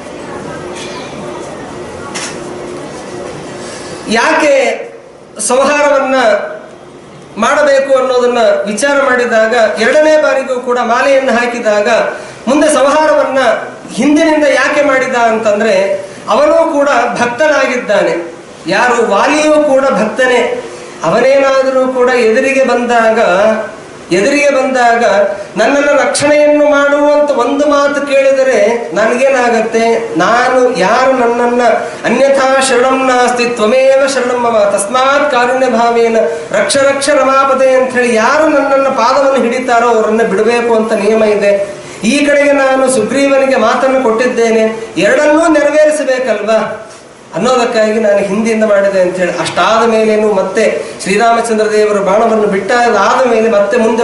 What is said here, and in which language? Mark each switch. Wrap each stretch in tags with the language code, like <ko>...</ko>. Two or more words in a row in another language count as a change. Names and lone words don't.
<kn>ಯಾಕೆ ಸಂಹಾರವನ್ನ ಮಾಡಬೇಕು ಅನ್ನೋದನ್ನ ವಿಚಾರ ಮಾಡಿದಾಗ, ಎರಡನೇ ಬಾರಿಗೂ ಕೂಡ ಮಾಲೆಯನ್ನು ಹಾಕಿದಾಗ ಮುಂದೆ ಸಂಹಾರವನ್ನ ಹಿಂದಿನಿಂದ ಯಾಕೆ ಮಾಡಿದ ಅಂತಂದ್ರೆ ಅವನೂ ಕೂಡ ಭಕ್ತನಾಗಿದ್ದಾನೆ. ಯಾರು ವಾಲಿಯೂ ಕೂಡ ಭಕ್ತನೇ. ಅವನೇನಾದರೂ ಕೂಡ ಎದುರಿಗೆ ಬಂದಾಗ ನನ್ನನ್ನು ರಕ್ಷಣೆಯನ್ನು ಮಾಡುವಂತ ಒಂದು ಮಾತು ಕೇಳಿದರೆ ನನಗೇನಾಗತ್ತೆ, ನಾನು ಯಾರು ನನ್ನನ್ನ</kn> <sa>ಅನ್ಯಥಾ ಶರಣಂ ನಾಸ್ತಿ ತ್ವಮೇವ ಶರಣಂ ಮಮ ತಸ್ಮಾತ್ ಕಾರುಣ್ಯ ಭಾವೇನ ರಕ್ಷ ರಕ್ಷ ರಮಾಪದೆ</sa> <kn>ಅಂತ ಹೇಳಿ ಯಾರು ನನ್ನನ್ನ ಪಾದವನ್ನು ಹಿಡಿತಾರೋ ಅವರನ್ನ ಬಿಡಬೇಕು ಅಂತ ನಿಯಮ ಇದೆ. ಈ ಕಡೆಗೆ ನಾನು ಸುಗ್ರೀವನಿಗೆ ಮಾತನ್ನು ಕೊಟ್ಟಿದ್ದೇನೆ, ಎರಡನ್ನೂ ನೆರವೇರಿಸಬೇಕಲ್ವಾ ಅನ್ನೋದಕ್ಕಾಗಿ ನಾನು ಹಿಂದಿಯಿಂದ ಮಾಡಿದೆ ಅಂತ ಹೇಳಿ. ಅಷ್ಟಾದ ಮೇಲೇನು ಮತ್ತೆ ಶ್ರೀರಾಮಚಂದ್ರ ದೇವರು ಬಾಣವನ್ನು ಬಿಟ್ಟಾದ ಮೇಲೆ ಮತ್ತೆ ಮುಂದೆ</kn>